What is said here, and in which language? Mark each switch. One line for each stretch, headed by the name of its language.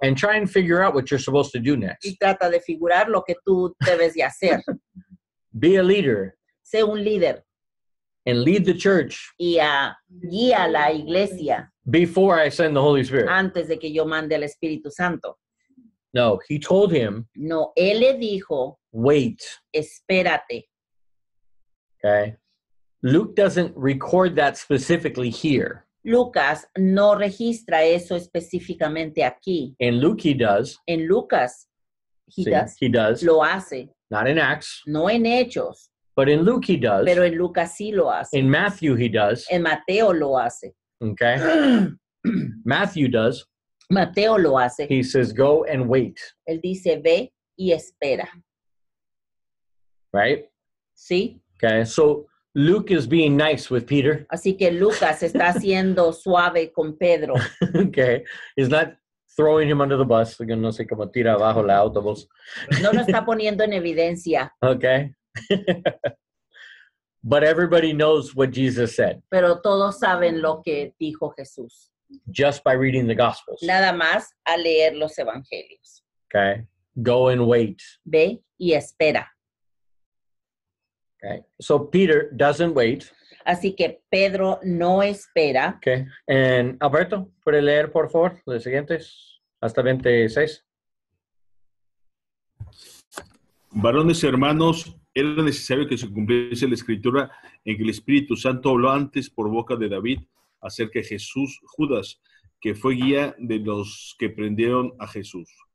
English: and try and figure out what you're supposed to do next.
Spanish: y trata de figurar lo que tú debes de hacer.
English: Be a leader
Spanish: Sé un líder
English: and lead the church
Spanish: y guía a la iglesia
English: before I send the Holy Spirit.
Spanish: antes de que yo mande al Espíritu Santo.
English: No, he told him,
Spanish: No, él le dijo,
English: wait,
Spanish: espérate.
English: okay? Luke doesn't record that specifically here.
Spanish: Lucas no registra eso específicamente aquí.
English: In Luke, he does.
Spanish: En Lucas,
English: See, he does.
Spanish: lo hace,
English: Not in Acts,
Spanish: no en Hechos,
English: but in Luke, he does.
Spanish: pero en Lucas sí lo hace.
English: In Matthew, he does.
Spanish: En Mateo lo hace.
English: Okay? Matthew does.
Spanish: Mateo lo hace.
English: He says, go and wait,
Spanish: Él dice, ve y espera.
English: right?
Spanish: ¿Sí?
English: Okay, so Luke is being nice with Peter.
Spanish: Así que Lucas está siendo suave con Pedro.
English: Okay, he's not throwing him under the bus.
Spanish: No sé cómo tira abajo el autobús. No lo está poniendo en evidencia,
English: Okay. But everybody knows what Jesus said
Spanish: pero todos saben lo que dijo Jesús.
English: just by reading the Gospels.
Spanish: Nada más a leer los evangelios.
English: Okay, go and wait.
Spanish: Ve y espera.
English: Okay, so Peter doesn't wait.
Spanish: Así que Pedro no espera.
English: Okay, and
Spanish: Alberto, ¿puede leer por favor los siguientes hasta 26? Varones y hermanos, era necesario que se cumpliese la escritura en que el Espíritu Santo habló antes por boca de David acerca de Jesús, Judas, que fue guía de los que prendieron a Jesús.